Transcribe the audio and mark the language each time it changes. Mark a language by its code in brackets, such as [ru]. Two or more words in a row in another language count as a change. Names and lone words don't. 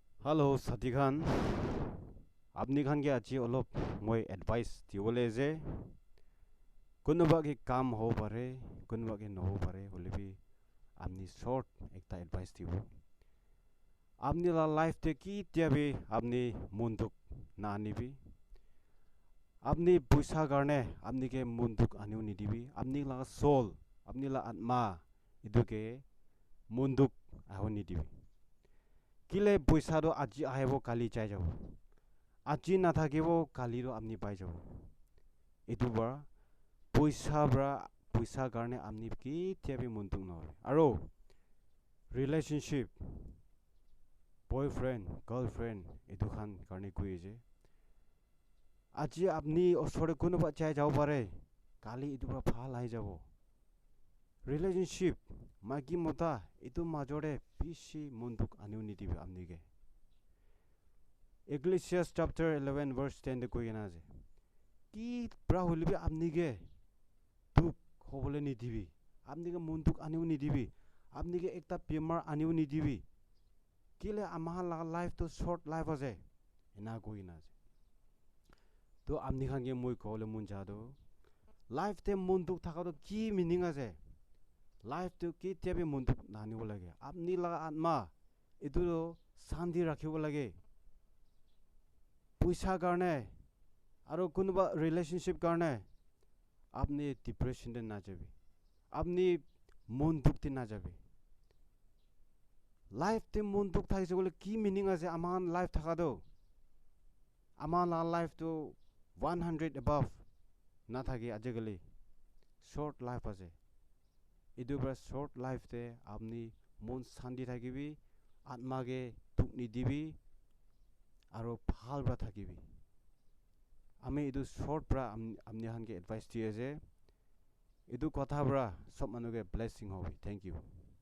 [nag] Hello, Sati Khan. Apni Khan ke achi olop moi advice diwole je. Kunuba ki kam ho pare, kunuba ki no ho pare. Holebi apni short ekta advice diwo. Apni la life te ki tiabi apni munduk na anibi. Apni puisa karne apni ke munduk aniu nidibi. Apni la soul, apni la atma idu ke munduk aho nidibi. Kile puisa do aji ahebo kali chai jabo. Aji na থাকিবো kali do apni pai jabo. Itu bar puisa karne apni ki tiabi munduk na hoy. Aro [en] relationship boyfriend girlfriend [nag] itu khan karne kui je. Aji apni osore kunuba chai jabo pare. Kali itu bar phal ai jabo. Relationship magi mota itu majore pishi munduk aniu nidibi apni ke. Ecclesiastes chapter 11 verse 10 de koi na je. Ki pra holibi apni ke duk hobole nidibi. Apni ke munduk aniu nidibi. Apni ke ekta bemar aniu nidibi. Kile amah la life to [en] short life [nag] ase. Ena koi na je. To apni khan ke moi kole mun jado. Life te munduk thaka to ki meaning ase. Life to ki tiabi munduk nani bo lage. Apni la atma itu shanti rakhibo lage. Puisa karne aro kunuba relationship karne apni depression de na jabi. Apni munduk te na jabi. Life te munduk thakise bole ki meaning ase aman life thaka do. Aman la life to 100 above na thaki ajagali. [en] Short life [nag] ase. Idu bar [en] short life [nag] te apni mon shanti thakibi, atma ke duk nidibi aro phal bra thakibi. Ame idu short bra amni khan ke advice diye je. Idu kotha bra sob manu ke blessing hobi. [en] Thank you.